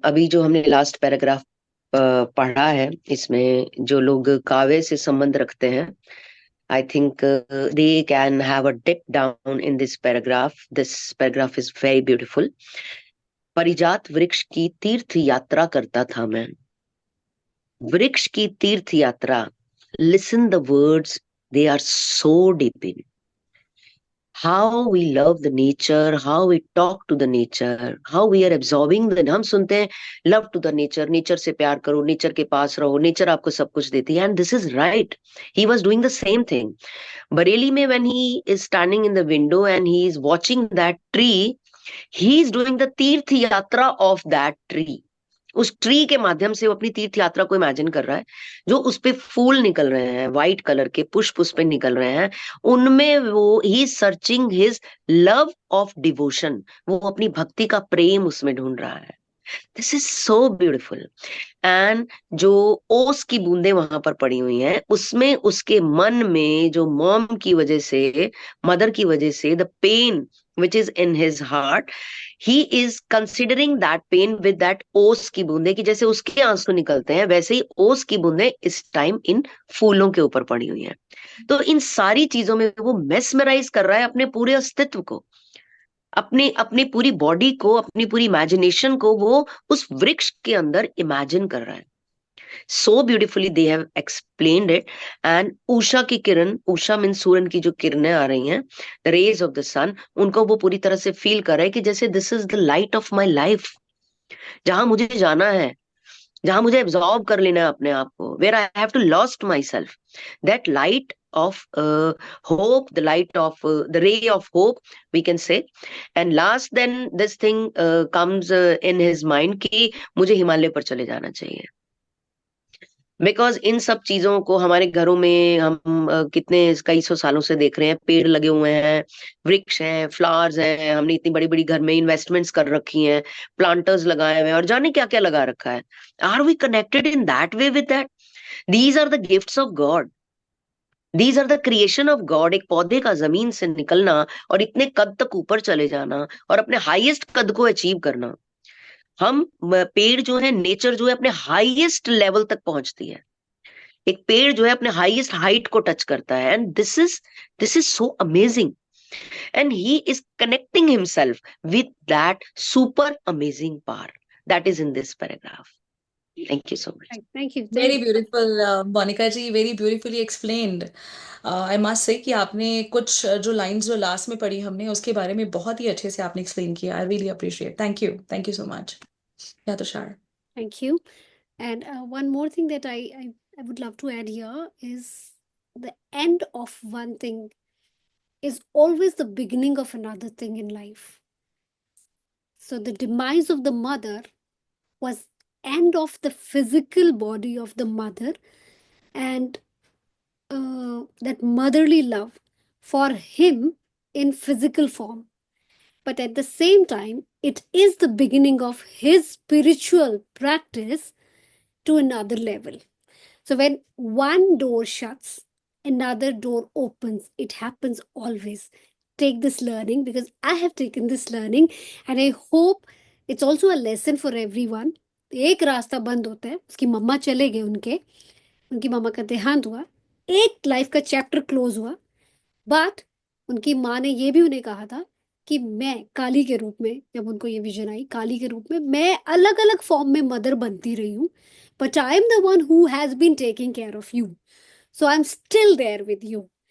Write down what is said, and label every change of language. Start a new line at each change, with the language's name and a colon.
Hindi: अभी जो हमने लास्ट पैराग्राफ पढ़ा है, इसमें जो लोग काव्य से संबंध रखते हैं,
English: I think they can have a dip down in this paragraph. This paragraph is very beautiful.
Hindi: परिजात वृक्ष की तीर्थ यात्रा करता था मैं। वृक्ष की तीर्थ यात्रा,
English: Listen the words, they are so deep in. how we love the nature, how we talk to the nature, how we are absorbing the,
Hindi: हम सुनते हैं
English: love to the nature,
Hindi: nature से प्यार करो, nature के पास रहो, nature आपको सब कुछ देती है,
English: and this is right. He was doing the same thing. Bareilly में when he is standing in the window and he is watching that tree, he is doing the tirth yatra of that tree.
Hindi: उस tree के माध्यम से वो अपनी तीर्थ यात्रा को इमेजिन कर रहा है, जो उस पे फूल निकल रहे हैं, व्हाइट कलर के पुष्प उस पे निकल रहे हैं, उनमें वो ही
English: searching his love of devotion,
Hindi: वो अपनी भक्ति का प्रेम उसमें ढूंढ रहा है.
English: This is so beautiful.
Hindi: And जो ओस की बूंदें वहां पर पड़ी हुई हैं, उसमें उसके मन में जो मॉम की वजह से, मदर की वजह से,
English: the pain which is in his heart, he is considering that pain with that
Hindi: ओस की बूंदे, कि जैसे उसके आंसू निकलते हैं वैसे ही ओस की बूंदे इस टाइम इन फूलों के ऊपर पड़ी हुई हैं. तो इन सारी चीजों में वो मेस्मराइज कर रहा है अपने पूरे अस्तित्व को, अपनी अपनी पूरी बॉडी को, अपनी पूरी इमेजिनेशन को वो उस वृक्ष के अंदर इमेजिन कर रहा है.
English: So beautifully they have explained it.
Hindi: And Usha की किरण, उषा मीन सूरन की जो किरणें आ रही हैं,
English: the rays of the sun,
Hindi: उनको वो पूरी तरह से फील कर रहा है कि जैसे
English: this is the light of my life,
Hindi: जहां मुझे जाना है, जहां मुझे एब्जॉर्ब कर लेना है अपने आप को,
English: where I have to lost myself, that light of hope, the light of the ray of hope we can say. And last then this thing comes in his mind
Hindi: कि मुझे हिमालय पर चले जाना चाहिए. बिकॉज इन सब चीजों को हमारे घरों में हम कितने कई सौ सालों से देख रहे हैं, पेड़ लगे हुए हैं, वृक्ष हैं, फ्लावर्स हैं, हमने इतनी बड़ी बड़ी घर में इन्वेस्टमेंट्स कर रखी हैं, प्लांटर्स लगाए हुए हैं और जाने क्या क्या लगा रखा है.
English: Are we connected in that way with that? These are the gifts of God, these are the creation of God.
Hindi: एक पौधे का जमीन से निकलना और इतने कद तक ऊपर चले जाना और अपने हाईएस्ट कद को अचीव करना. हम पेड़ जो है, नेचर जो है, अपने हाईएस्ट लेवल तक पहुंचती है. एक पेड़ जो है अपने हाईएस्ट हाइट को टच करता है.
English: And this is so amazing. And he is connecting himself with that super amazing power that is in this paragraph. Thank you so much. Thank you. Very beautiful Monica ji, very beautifully explained. I must say
Hindi: कि आपने कुछ जो lines जो last में पढ़ी हमने, उसके बारे में बहुत ही अच्छे से आपने एक्सप्लेन किया.
English: I really appreciate. Thank you so much. Yeah Tushar. Thank you. And one more thing that I would love to add here is the end of one thing is always the beginning of another thing in life. So the demise of the mother was end of the physical body of the mother and that motherly love for him in physical form. But at the same time, it is the beginning of his spiritual practice to another level. So when one door shuts, another door opens. It happens always. Take this learning, because I have taken this learning and I hope it's also a lesson for everyone.
Hindi: एक रास्ता बंद होता है, उसकी मम्मा चले गए, उनकी मम्मा का देहांत हुआ, एक लाइफ का चैप्टर क्लोज हुआ. बट उनकी माँ ने ये भी उन्हें कहा था कि मैं काली के रूप में, जब उनको ये विजन आई, काली के रूप में मैं अलग अलग फॉर्म में मदर बनती रही हूँ,
English: But I am the one who has been taking care of you, so I am still there with you.